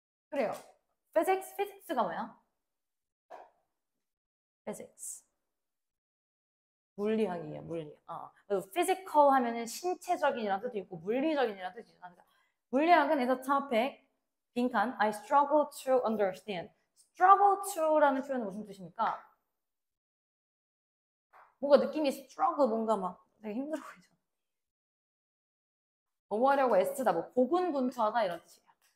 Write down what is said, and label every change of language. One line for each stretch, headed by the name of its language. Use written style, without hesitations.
Korean: 그래요. physics가 뭐야? physics. 물리학이에요, 물리. 그래서 physical 하면은 신체적인이라는 뜻도 있고 물리적인이라는 뜻이 있잖아. 물리학은
English: is a topic,
Korean: 빈칸,
English: I struggle to understand.
Korean: struggle to라는 표현은 무슨 뜻입니까? 뭔가 느낌이 struggle, 뭔가 막 되게 힘들어 보이죠. 뭐 하려고 애쓰다, 뭐 고군분투하다 이런 뜻이에요.